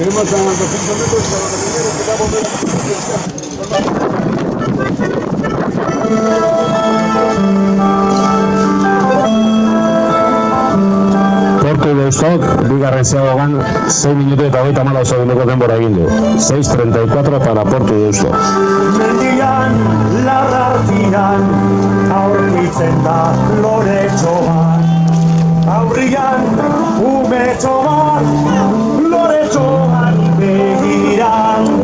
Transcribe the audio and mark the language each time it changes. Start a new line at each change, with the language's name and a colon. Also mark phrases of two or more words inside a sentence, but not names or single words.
Spanish: Tenemos a 200 metros para la primera que vamos a ver.
Basque: Portu Deustok bigarren ziabogan 6 minutu eta 34 segundoko denbora egin du.
Spanish: 6.34 para Portu Deustok.
Basque: Mendian, larrartian, aurkitzen da loretxo bat. Aurrian, umetxo bat, loretxoan begiran.